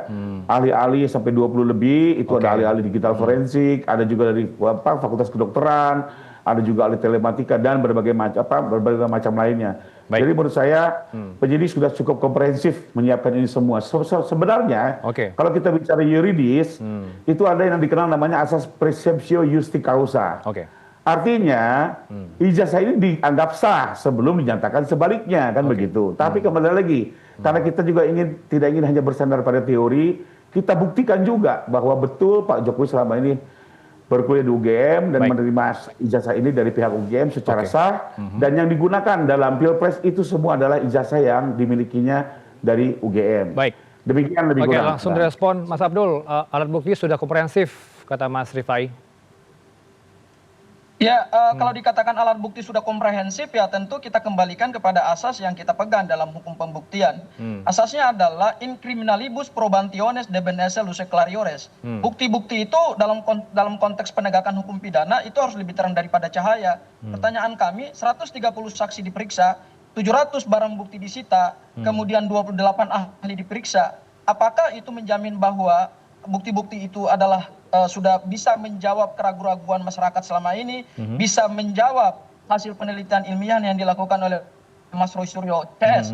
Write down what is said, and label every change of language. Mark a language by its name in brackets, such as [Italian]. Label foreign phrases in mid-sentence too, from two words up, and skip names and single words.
[Indonesian] Ahli-ahli sampai 20 lebih, itu ada ahli-ahli digital forensik, ada juga dari fakultas kedokteran, ada juga ahli telematika dan berbagai macam lainnya. Jadi menurut saya penyidik sudah cukup komprehensif menyiapkan ini semua. Sebenarnya kalau kita bicara yuridis itu ada yang dikenal namanya asas [Latin] presumptio justi causa. [Indonesian] Artinya ijazah ini dianggap sah sebelum dinyatakan sebaliknya kan begitu. Tapi kembali lagi karena kita juga tidak ingin hanya bersandar pada teori, kita buktikan juga bahwa betul Pak Jokowi selama ini berkuliah di UGM dan menerima ijazah ini dari pihak UGM secara sah dan yang digunakan dalam Pilpres itu semua adalah ijazah yang dimilikinya dari UGM. Demikian lebih kurang. Langsung direspon Mas Abdul, alat bukti sudah komprehensif kata Mas Rifai. Ya, kalau dikatakan alat bukti sudah komprehensif ya tentu kita kembalikan kepada asas yang kita pegang dalam hukum pembuktian. Asasnya adalah [Latin] in criminalibus probationes debent esse luce clariores. [Indonesian] Bukti-bukti itu dalam konteks penegakan hukum pidana itu harus lebih terang daripada cahaya. Pertanyaan kami, 130 saksi diperiksa, 700 barang bukti disita, kemudian 28 ahli diperiksa. Apakah itu menjamin bahwa bukti-bukti itu adalah sudah bisa menjawab keraguan-keraguan masyarakat selama ini, bisa menjawab hasil penelitian ilmiah yang dilakukan oleh Mas Roy Suryo CS.